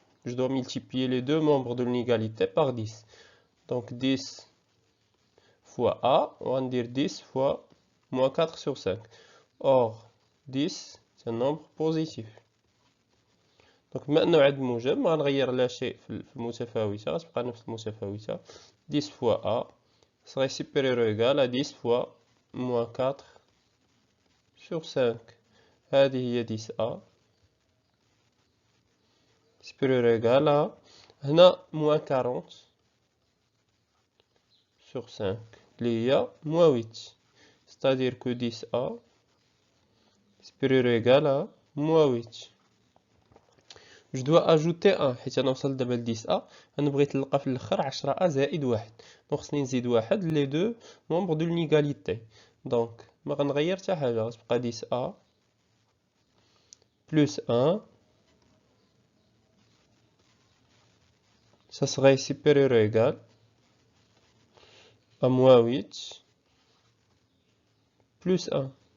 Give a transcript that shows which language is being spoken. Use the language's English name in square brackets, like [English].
[French] Je dois multiplier les deux membres de l'inégalité par 10. Donc 10 fois a, on va dire 10 fois moins 4 sur 5. Or 10 c'est un nombre positif. Donc maintenant [Arabic] عد موجب ما غنغير لا شيء في المتفاوتة غتبقى نفس المتفاوتة. [French] 10 fois a serait supérieur ou égal à 10 fois moins 4 sur 5. [Arabic] هذه هي [French] 10a supérieur ou égal à هنا moins 40 sur 5 [Arabic] اللي هي [French] moins 8. C'est-à-dire que 10a supérieur ou égal à moins 8. Je dois ajouter 1 [Arabic] حيت انا وصلت دابا ل 10a. انا بغيت نلقى في الاخر 10a زائد 1. دونك خصني نزيد 1 لي دو [French] membres de l'inégalité. [Arabic] دونك ما غنغير حتى حاجه غتبقى [French] 10a plus 1 ça serait supérieur ou égal à moins 8 plus 1.